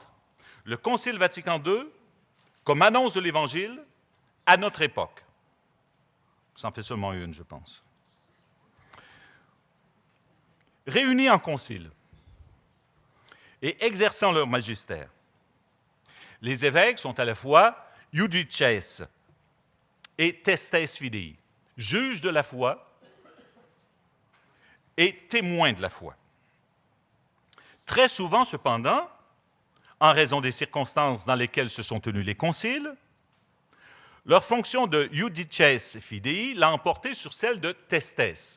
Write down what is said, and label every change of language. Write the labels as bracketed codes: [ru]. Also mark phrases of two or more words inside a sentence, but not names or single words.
[fr] Le Concile Vatican II comme annonce de l'Évangile à notre époque. Ça en fait seulement une, je pense. Réunis en concile et exerçant leur magistère, les évêques sont à la fois [la] iudices et testes fidei, [fr] juges de la foi et témoins de la foi. Très souvent, cependant, en raison des circonstances dans lesquelles se sont tenus les conciles, leur fonction de [la] iudices fidei [fr] l'a emporté sur celle de testes.